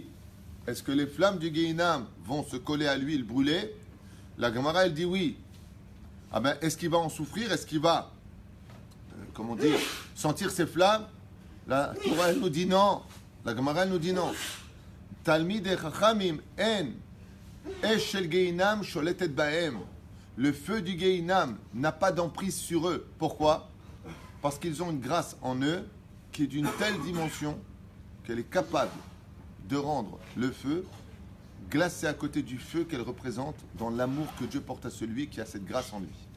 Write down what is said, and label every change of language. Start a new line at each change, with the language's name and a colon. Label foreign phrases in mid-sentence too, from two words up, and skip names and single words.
French: Est-ce que les flammes du Gehinam vont se coller à lui et le brûler? La Gemara, elle dit oui. Ah ben, est-ce qu'il va en souffrir? Est-ce qu'il va, comment dire, sentir ces flammes? La Torah, elle nous dit non. La Gemara, elle nous dit non.
Hebrew: תלמידי חכמים אין אש של גיהנם שולטת בהם.
French: Le feu du Gehinam n'a pas d'emprise sur eux. Pourquoi? Parce qu'ils ont une grâce en eux qui est d'une telle dimension qu'elle est capable de rendre le feu glacé à côté du feu qu'elle représente dans l'amour que Dieu porte à celui qui a cette grâce en lui.